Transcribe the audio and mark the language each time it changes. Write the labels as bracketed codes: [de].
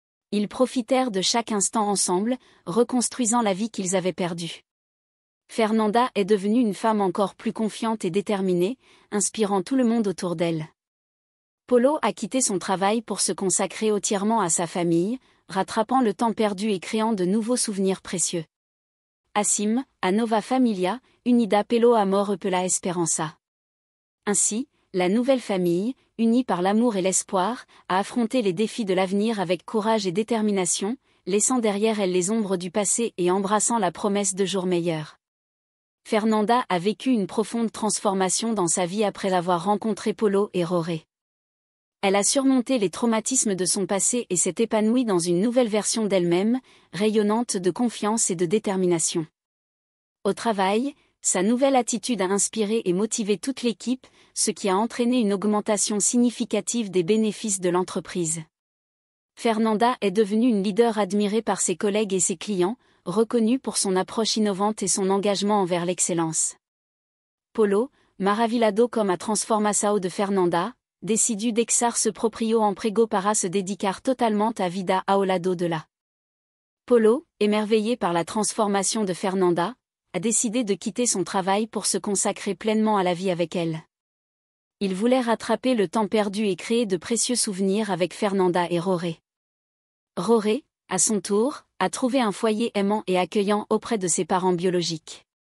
[fr] Ils profitèrent de chaque instant ensemble, reconstruisant la vie qu'ils avaient perdue. Fernanda est devenue une femme encore plus confiante et déterminée, inspirant tout le monde autour d'elle. Polo a quitté son travail pour se consacrer entièrement à sa famille, rattrapant le temps perdu et créant de nouveaux souvenirs précieux. [pt] Assim, a nova familia, unida pelo amor e pela esperança. [fr] Ainsi, la nouvelle famille, unie par l'amour et l'espoir, a affronté les défis de l'avenir avec courage et détermination, laissant derrière elle les ombres du passé et embrassant la promesse de jours meilleurs. Fernanda a vécu une profonde transformation dans sa vie après avoir rencontré Polo et Roré. Elle a surmonté les traumatismes de son passé et s'est épanouie dans une nouvelle version d'elle-même, rayonnante de confiance et de détermination. Au travail, sa nouvelle attitude a inspiré et motivé toute l'équipe, ce qui a entraîné une augmentation significative des bénéfices de l'entreprise. Fernanda est devenue une leader admirée par ses collègues et ses clients, reconnue pour son approche innovante et son engagement envers l'excellence. [pt] Polo, maravilhado com a transformação de Fernanda, decidiu deixar-se proprio emprego para se dedicar totalement à vida ao lado de la. [fr] Polo, émerveillé par la transformation de Fernanda, a décidé de quitter son travail pour se consacrer pleinement à la vie avec elle. Il voulait rattraper le temps perdu et créer de précieux souvenirs avec Fernanda et Roré. Roré, à son tour, a trouvé un foyer aimant et accueillant auprès de ses parents biologiques.